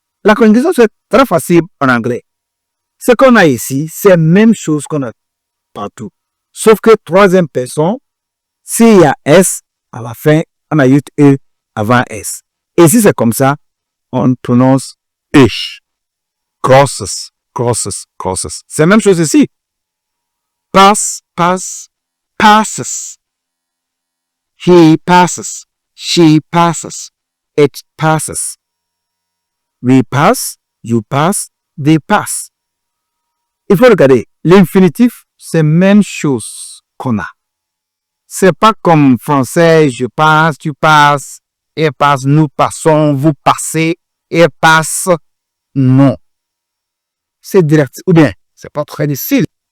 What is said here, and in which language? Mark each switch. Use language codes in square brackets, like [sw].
[fr] La conjugaison, c'est très facile en anglais. Ce qu'on a ici, c'est la même chose qu'on a partout. Sauf que troisième personne, s'il y a S, à la fin, on ajoute E avant S. Et si c'est comme ça, on prononce ish. [en] Crosses, crosses, crosses. [fr] C'est la même chose ici. [en] Pass, pass, passes. He passes. She passes. It passes. We pass, you pass, they pass. [fr] Il faut regarder. L'infinitif, c'est la même chose qu'on a. C'est pas comme français, je passe, tu passes. Elle passe, nous passons, vous passez, elle passe. Non. C'est direct. Ou bien, c'est pas très difficile.